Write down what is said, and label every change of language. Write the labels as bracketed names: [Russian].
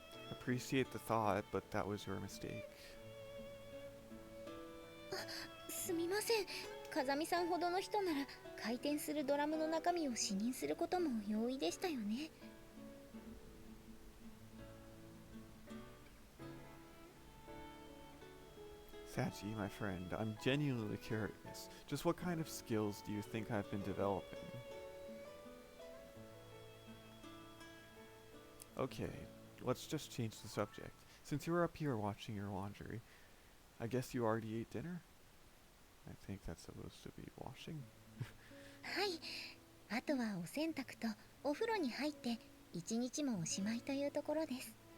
[English] appreciate the thought, but that was your mistake. [Japanese] すみません。風見さんほどの人なら回転するドラムの中身を視認することも容易でしたよね。 [English] Sachi, my friend, I'm genuinely curious. Just what kind of skills do you think I've been developing? Okay, let's just change the subject. Since you're up here watching your laundry, I guess you already ate dinner? I think that's supposed to be washing. [Japanese] はい。あとはお洗濯とお風呂に入って一日もおしまいというところです。